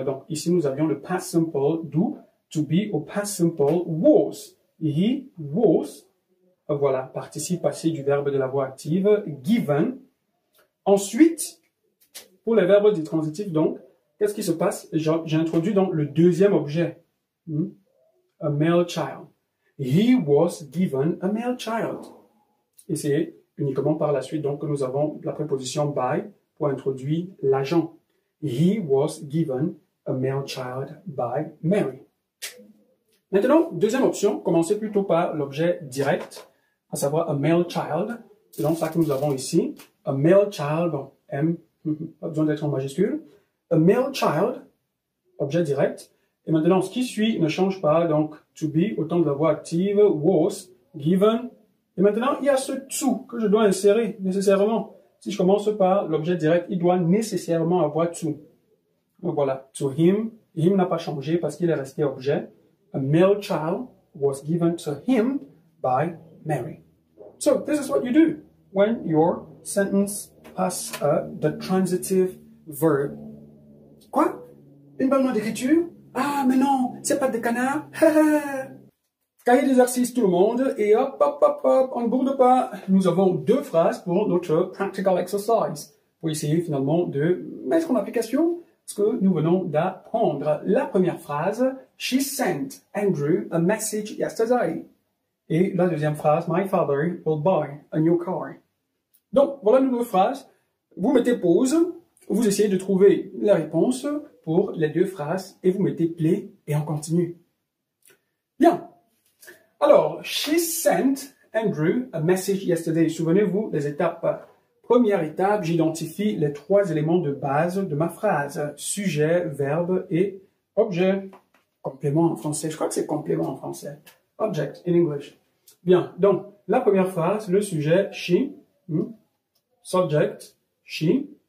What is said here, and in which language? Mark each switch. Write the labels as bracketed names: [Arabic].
[French] Donc, ici, nous avions le past simple d'où to be au past simple was. [English] He was. [French] Voilà, participe passé du verbe de la voix active, given. Ensuite, pour les verbes dits transitifs, donc, qu'est-ce qui se passe? J'ai introduit donc le deuxième objet. [English] A male child. He was given a male child. [French] Et c'est uniquement par la suite donc que nous avons la préposition by pour introduire l'agent. [English] He was given a male child by Mary. [French] Maintenant, deuxième option, commencez plutôt par l'objet direct, à savoir a male child. C'est donc ça que nous avons ici. [English] A male child, [French] bon, M, pas besoin d'être en majuscule. [English] A male child, [French] objet direct. Et maintenant, ce qui suit ne change pas, donc to be, au temps de la voix active, was, given. Et maintenant, il y a ce to que je dois insérer nécessairement. Si je commence par l'objet direct, il doit nécessairement avoir to. Donc voilà, [English] to him. [French] Him n'a pas changé parce qu'il est resté objet. [English] A male child was given to him by Mary. So, this is what you do when your sentence has the transitive verb. [French] Quoi? Une bonne main d'écriture? Ah, mais non, c'est pas de canard. Cahier d'exercice tout le monde, et hop, hop, hop, hop, on ne bourde pas. Nous avons 2 phrases pour notre [English] practical exercise, [French] pour essayer finalement de mettre en application ce que nous venons d'apprendre. La première phrase, [English] she sent Andrew a message yesterday. [French] Et la deuxième phrase, [English] my father will buy a new car. [French] Donc, voilà nos 2 phrases. Vous mettez pause, vous essayez de trouver la réponse pour les 2 phrases, et vous mettez play, et on continue. Bien. Alors, [English] she sent Andrew a message yesterday. [French] Souvenez-vous des étapes. Première étape, j'identifie les 3 éléments de base de ma phrase. Sujet, verbe et objet. Complément en français. Je crois que c'est complément en français. [English] Object in English. [French] Bien. Donc, la première phrase, le sujet, she. [English] Subject, she.